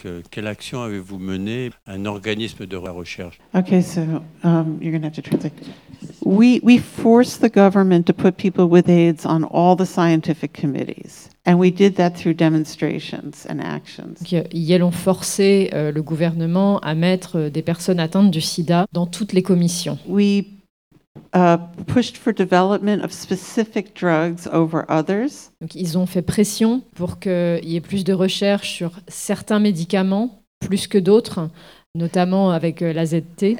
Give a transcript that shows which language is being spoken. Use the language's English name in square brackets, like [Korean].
[French] Quelle action avez-vous mené, un organisme de recherche? [English] Okay, so you're gonna have to translate. We forced the government to put people with AIDS on all the scientific committees. And we did that through demonstrations and actions. [French] Ils ont forcé le gouvernement à mettre des personnes atteintes du sida dans toutes les commissions. [English] We pushed for development of specific drugs over others. [French] Donc ils ont fait pression pour qu'il y ait plus de recherches sur certains médicaments plus que d'autres, notamment avec la ZT.